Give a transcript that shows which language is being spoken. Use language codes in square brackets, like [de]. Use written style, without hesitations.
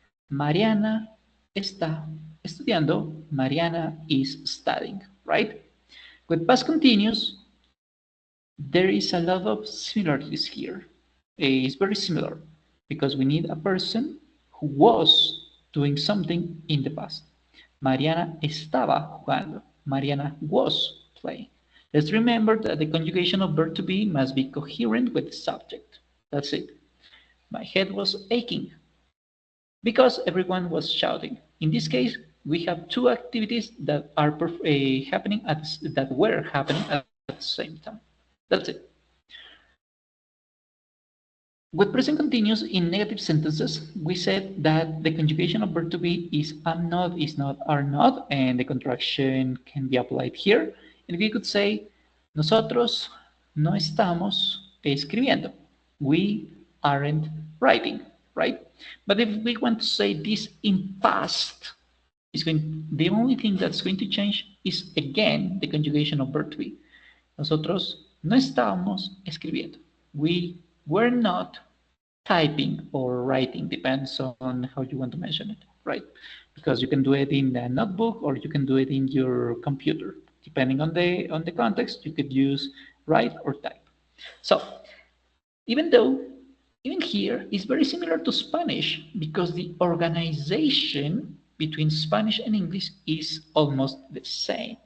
[es] Mariana está estudiando. [en] Mariana is studying, right? With past continuous, there is a lot of similarities here. It's very similar because we need a person who was doing something in the past. [es] Mariana estaba jugando. [en] Mariana was playing. Let's remember that the conjugation of verb to be must be coherent with the subject. That's it. My head was aching because everyone was shouting. In this case, we have two activities that are happening that were happening at the same time. That's it. With present continuous in negative sentences, we said that the conjugation of verb to be is am not, is not, are not, and the contraction can be applied here. And we could say, [es] nosotros no estamos escribiendo. [en] We aren't writing, right? But if we want to say this in past, the only thing that's going to change is again the conjugation of verb to be. [es] Nosotros no estábamos escribiendo. [en] We were not typing or writing, depends on how you want to mention it, right? Because you can do it in a notebook or you can do it in your computer. Depending on the context, you could use write or type. So even though even here is very similar to Spanish because the organization between Spanish and English is almost the same.